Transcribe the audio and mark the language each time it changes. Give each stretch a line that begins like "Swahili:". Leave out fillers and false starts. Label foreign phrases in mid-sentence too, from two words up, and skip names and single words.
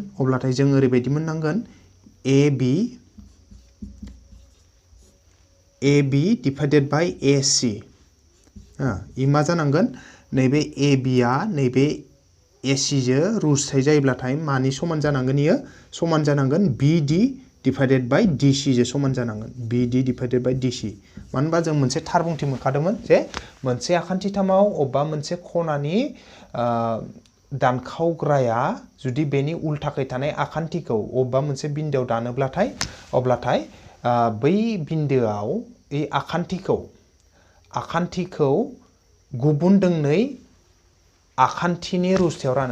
Bodo: अब्लाथाय जों ओरैबायदि मोननांगोन AB
English: divided by
Bodo: AC। इ मा जानांगोन? नैबे AB आ नैबे AC जो रुजुथाय जायोब्लाथाय मानि समान जानांगोन इयो? समान जानांगन BD
English: divided by
Bodo: DC जो समान जानांगोन। BD
English: divided by
Bodo: DC। मानो होनबा जों मोनसे थार बुंथि मोनखादोंमोन जे मोनसे आखान्थिथामाव अबेबा मोनसे खनानि दानखावग्राया जुदि बेनि उल्थाखै थानाय आखान्थिखौ अबेबा मोनसे बिन्दोआव दानोब्लाथाय अब्लाथाय बै बिन्दोआव इ आखान्थिखौ गुबुन दोंनै आखान्थिनि रुजुथायाव रानो।